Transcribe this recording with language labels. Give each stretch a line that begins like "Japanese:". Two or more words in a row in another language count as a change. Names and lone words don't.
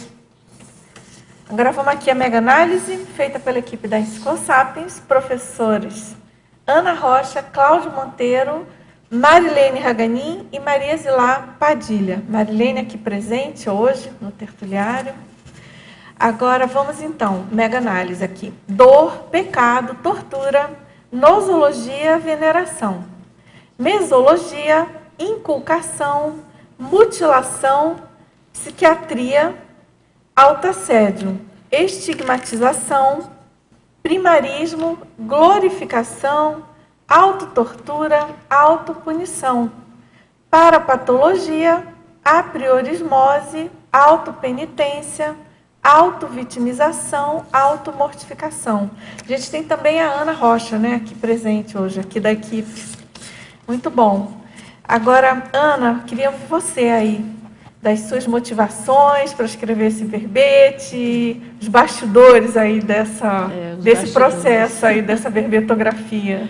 Portuguese: Agora vamos aqui a mega análise feita pela equipe da Enciclosapiens, professores Ana Rocha, Cláudio Monteiro, Marilene Raganin e Maria Zilá Padilha. Marilene aqui presente hoje no tertuliário. Agora vamos então, mega análise aqui. Dor, pecado, tortura, nosologia, veneração. Mesologia, inculcação, mutilação, psiquiatria, autoassédio, estigmatização, primarismo, glorificação, autotortura, autopunição, parapatologia, apriorismose, autopenitência, autovitimização, automortificação. A gente tem também a Ana Rocha, né, aqui presente hoje, aqui da equipe. Muito bom. Agora, Ana, queria você aí, das suas motivações para escrever esse verbete, os bastidores aí desse processo aí, dessa verbetografia.